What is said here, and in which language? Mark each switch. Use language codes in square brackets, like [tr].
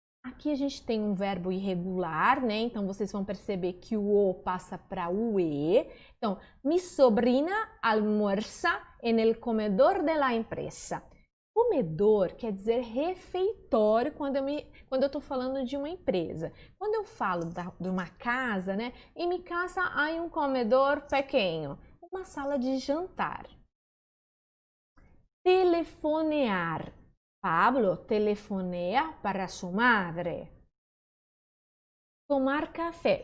[pt] Aqui a gente tem um verbo irregular, né? Então, vocês vão perceber que o O passa para o E. [es] Então, mi sobrina almuerza en el comedor de la empresa. [pt] Comedor quer dizer refeitório quando eu estou falando de uma empresa. Quando eu falo de uma casa, né? Em minha casa há um comedor pequeno, uma sala de jantar. [es] Telefonear. Pablo telefonea [pt] para sua madre. [es] Tomar café.